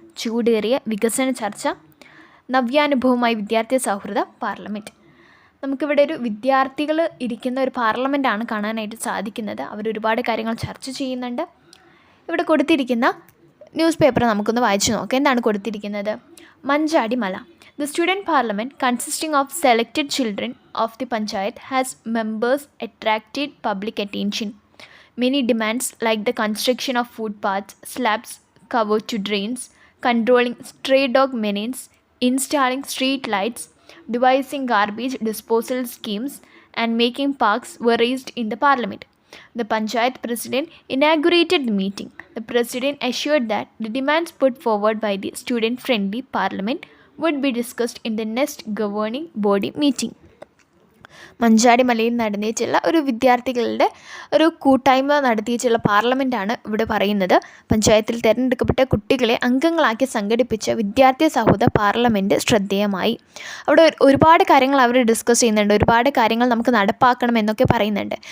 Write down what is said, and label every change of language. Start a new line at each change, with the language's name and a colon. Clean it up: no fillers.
Malayalam: ചൂടേറിയ വികസന ചർച്ച, നവ്യാനുഭവമായി വിദ്യാർത്ഥി സൗഹൃദ പാർലമെൻറ്റ്. നമുക്കിവിടെ ഒരു വിദ്യാർത്ഥികൾ ഇരിക്കുന്ന ഒരു പാർലമെൻറ്റാണ് കാണാനായിട്ട് സാധിക്കുന്നത്. അവരൊരുപാട് കാര്യങ്ങൾ ചർച്ച ചെയ്യുന്നുണ്ട്. ഇവിടെ കൊടുത്തിരിക്കുന്ന ന്യൂസ് പേപ്പർ നമുക്കൊന്ന് വായിച്ചു നോക്കാം. എന്താണ് കൊടുത്തിരിക്കുന്നത്? മഞ്ചാടി മല.
English: The student parliament, consisting of selected children of the panchayat, has members attracted public attention. Many demands like the construction of footpaths, slabs covered to drains, controlling stray dog menace, installing street lights, devising garbage disposal schemes, and making parks were raised in the parliament. The panchayat president inaugurated the meeting. The president assured that the demands put forward by the student-friendly parliament would be discussed in the next governing body meeting.
Malayalam: മഞ്ചാടി മലയിൽ നടന്നിട്ടുള്ള ഒരു വിദ്യാർത്ഥികളുടെ ഒരു കൂട്ടായ്മ നടത്തിയിട്ടുള്ള പാർലമെൻറ്റാണ് ഇവിടെ പറയുന്നത്. പഞ്ചായത്തിൽ തിരഞ്ഞെടുക്കപ്പെട്ട കുട്ടികളെ അംഗങ്ങളാക്കി സംഘടിപ്പിച്ച വിദ്യാർത്ഥി സൗഹൃദ പാർലമെൻറ്റ് ശ്രദ്ധേയമായി. അവിടെ ഒരുപാട് കാര്യങ്ങൾ അവർ ഡിസ്കസ് ചെയ്യുന്നുണ്ട്. ഒരുപാട് കാര്യങ്ങൾ നമുക്ക് നടപ്പാക്കണം എന്നൊക്കെ പറയുന്നുണ്ട്.